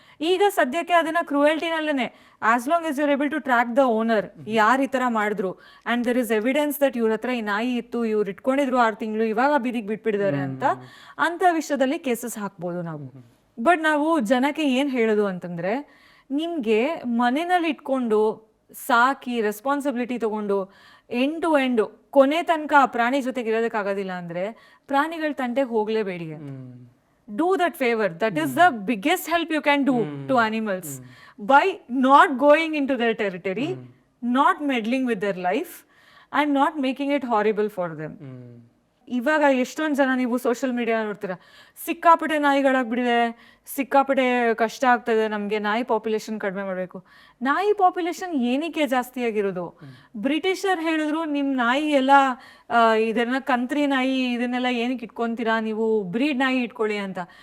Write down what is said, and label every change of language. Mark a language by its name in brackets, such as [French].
[Kannada] ಈಗ ಸದ್ಯಕ್ಕೆ ಅದನ್ನ ಕ್ರೂಯಲ್ಟಿನಲ್ಲೇ [English] as long as you're able to track the owner [Kannada] ಯಾರು ಈ ತರ ಮಾಡಿದ್ರು [English] and there is evidence that [Kannada] ಇವ್ರ ಹತ್ರ ಈ ನಾಯಿ ಇತ್ತು, ಇವ್ರು ಇಟ್ಕೊಂಡಿದ್ರು 6 ತಿಂಗಳು, ಇವಾಗ ಬೀದಿಗೆ ಬಿಟ್ಬಿಟ್ಟಿದ್ದಾರೆ ಅಂತ ವಿಷಯದಲ್ಲಿ ಕೇಸಸ್ ಹಾಕ್ಬೋದು ನಾವು. ಬಟ್ ನಾವು ಜನಕ್ಕೆ ಏನ್ ಹೇಳೋದು ಅಂತಂದ್ರೆ, ನಿಮ್ಗೆ ಮನೆಯಲ್ಲಿ ಇಟ್ಕೊಂಡು ಸಾಕಿ ರೆಸ್ಪಾನ್ಸಿಬಿಲಿಟಿ ತಗೊಂಡು ಎಂಡ್ ಟು ಎಂಡ್ ಕೊನೆ ತನಕ ಆ ಪ್ರಾಣಿ ಜೊತೆಗೆ ಇರೋದಕ್ಕಾಗೋದಿಲ್ಲ ಅಂದ್ರೆ ಪ್ರಾಣಿಗಳ ತಂಟೆಗೆ ಹೋಗ್ಲೇಬೇಡಿ. [English] Do that favor. That is the biggest help you can do to animals by not going into their territory, not meddling with their life and not making it horrible for them. [Kannada] ಇವಾಗ ಎಷ್ಟೊಂದು ಜನ ನೀವು social media ನೋಡ್ತೀರಾ, ಸಿಕ್ಕಾಪಟ್ಟೆ ನಾಯಿಗಳಾಗ್ಬಿಟ್ಟಿದೆ, ಸಿಕ್ಕಾಪಟ್ಟೆ ಕಷ್ಟ ಆಗ್ತದೆ ನಮಗೆ, ನಾಯಿ ಪಾಪ್ಯುಲೇಷನ್ ಕಡಿಮೆ ಮಾಡಬೇಕು. ನಾಯಿ ಪಾಪ್ಯುಲೇಷನ್ ಏನಕ್ಕೆ ಜಾಸ್ತಿ ಆಗಿರೋದು? ಬ್ರಿಟಿಷರ್ ಹೇಳಿದ್ರು ನಿಮ್ಮ ನಾಯಿ ಎಲ್ಲ ಇದನ್ನ ಕಂತ್ರಿ ನಾಯಿ ಇದನ್ನೆಲ್ಲ ಏನಕ್ಕೆ ಇಟ್ಕೊಂತೀರಾ, ನೀವು ಬ್ರೀಡ್ ನಾಯಿ ಇಟ್ಕೊಳ್ಳಿ ಅಂತ.